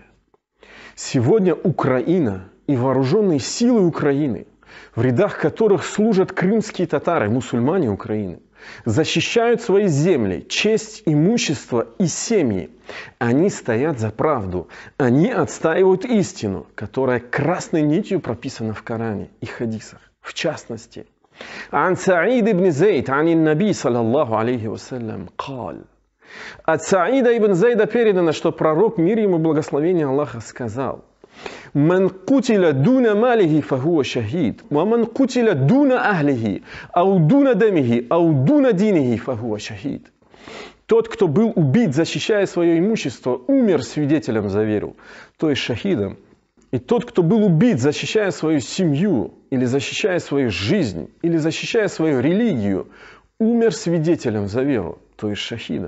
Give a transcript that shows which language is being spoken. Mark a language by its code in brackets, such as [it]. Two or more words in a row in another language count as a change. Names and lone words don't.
[ru] Сегодня Украина и вооруженные силы Украины, в рядах которых служат крымские татары, мусульмане Украины, защищают свои земли, честь, имущество и семьи. Они стоят за правду, они отстаивают истину, которая красной нитью прописана в Коране и хадисах. В частности, [ar] عن سعيد بن زيد عن النبي صلى الله عليه وسلم قال. [ru] От Саида ибн Зейда передано, что пророк, мир ему благословение Аллаха, сказал: [ar] «من قتل دون ماله فهو شهيد، ومن قتل دون أهله، أو دون دمه، أو دون دينه فهو شهيد». [ru] Тот, кто был убит, защищая свое имущество, умер свидетелем за веру, то есть шахидом. И тот, кто был убит, защищая свою семью, или защищая свою жизнь, или защищая свою религию, умер свидетелем за веру, то есть шахидом.